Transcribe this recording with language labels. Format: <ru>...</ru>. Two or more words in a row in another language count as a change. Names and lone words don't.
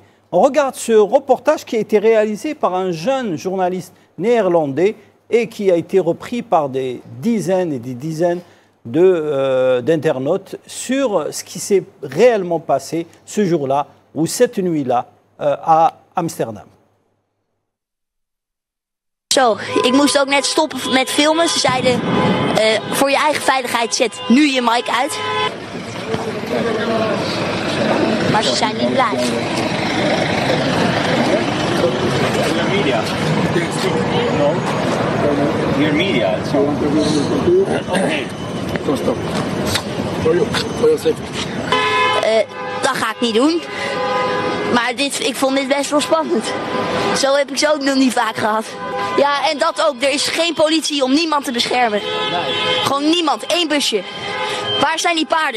<fr>On regarde ce reportage qui a été réalisé par un jeune journaliste néerlandais et qui a été repris par des dizaines et des dizaines d'internautes sur ce qui s'est réellement passé ce jour-là ou cette nuit-là à Amsterdam.</fr> <nl>zo. Ik moest ook net stoppen met filmen. Ze zeiden, voor je eigen veiligheid zet nu je mic uit. Maar ze zijn niet blij. Media.</nl> <en>No. Your media. Okay. Stop.</en> <nl>Dat ga ik niet doen. Maar ik vond dit best wel spannend. Zo heb ik ze ook nog niet vaak gehad. Ja, en dat ook. Er is geen politie om niemand te beschermen. Gewoon niemand. 1 busje. Waar zijn die paarden?</nl>